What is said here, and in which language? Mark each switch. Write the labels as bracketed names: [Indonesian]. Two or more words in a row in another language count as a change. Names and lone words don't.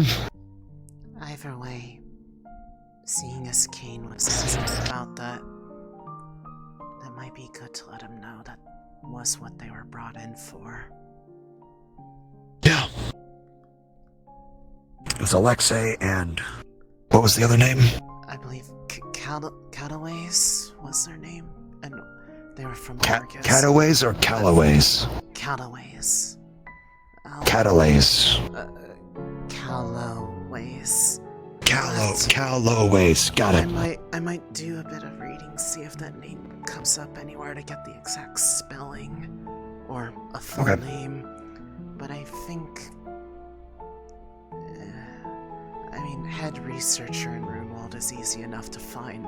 [English] Either way, seeing as Kane was asking about that, that might be good to let him know that was what they were brought in for. Yeah. It was Alexei and... what was the other name? I believe Cataways was their name, and they were from Argus. Cataways or Callaways? Cataways. Catalays. Calloways. Calloways. Got it. I might do a bit of reading, see if that name comes up anywhere to get the exact spelling or a full name. But I think, I mean, head researcher in Runewald is easy enough to find.